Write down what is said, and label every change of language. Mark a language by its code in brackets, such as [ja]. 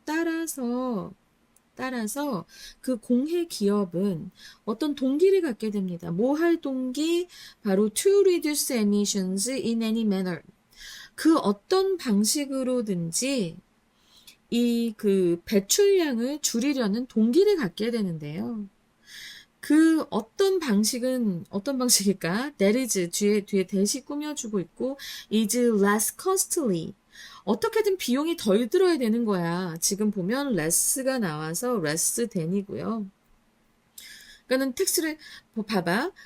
[ko] 따라서 그 공해 기업은 어떤 동기를 갖게 됩니다. 뭐 할 동기? 바로 [en] to reduce emissions in any manner. [ko] 그 어떤 방식으로든지 그 배출량을 줄이려는 동기를 갖게 되는데요. 그 어떤 방식일까? [en] That is [ko] 뒤에 대시 꾸며주고 있고 [en] is less costly. [ko] 어떻게든 비용이 덜 들어야 되는 거야. 지금 보면 less가 나와서 less than이고요. 그러니까는 텍스를 봐봐.